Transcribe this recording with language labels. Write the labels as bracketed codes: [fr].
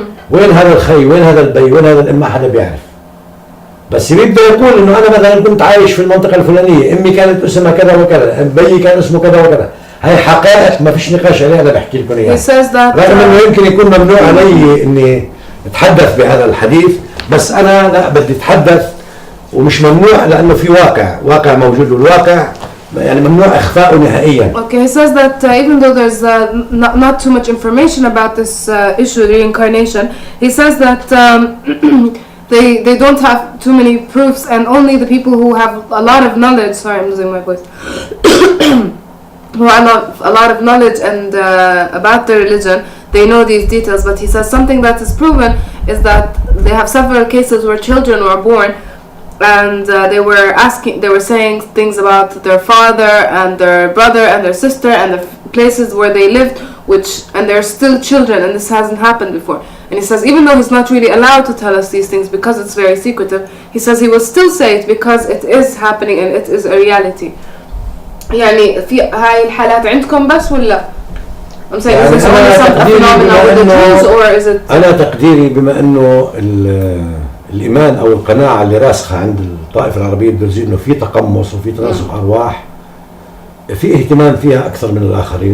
[ar] وين هذا الخي؟ وين هذا البي؟ وين هذا الأم؟ ما حدا بيعرف. بس بيبدأ يقول إنه أنا مثلا كنت عايش في المنطقة الفلانية، أمي كانت اسمها كذا وكذا، بيي كان اسمه كذا وكذا. هاي حقائق ما فيش نقاش عليها، أنا بحكي لكم إياها. رغم إنه يمكن يكون ممنوع علي إني أتحدث بهذا الحديث، بس أنا لا بدي أتحدث ومش ممنوع لأنه في واقع موجود والواقع يعني ممنوع إخفاؤه نهائيا. [en] Okay, he says that even though there's not too much information about this issue reincarnation, he says that they don't have too many proofs, and only the people who have a lot of knowledge. Sorry, I'm losing my voice. Who have a lot of knowledge and about their religion, they know these details. But he says something that is proven is that they have several cases where children were born, and they were saying things about their father and their brother and their sister and the places where they lived, and they're still children, and this hasn't happened before. And he says even though he's not really allowed to tell us these things because it's very secretive, he says he will still say it because it is happening and it is a reality. [ar] يعني في هاي الحالات عندكم بس ولا؟ [en] I'm saying is this only some phenomena with the Druze, or is it? [ar] أنا تقديري بما إنه الإيمان أو القناعة اللي راسخة عند الطائفة العربية الدرزية إنه في تقمص وفي تناسق أرواح، في اهتمام فيها أكثر من الآخرين.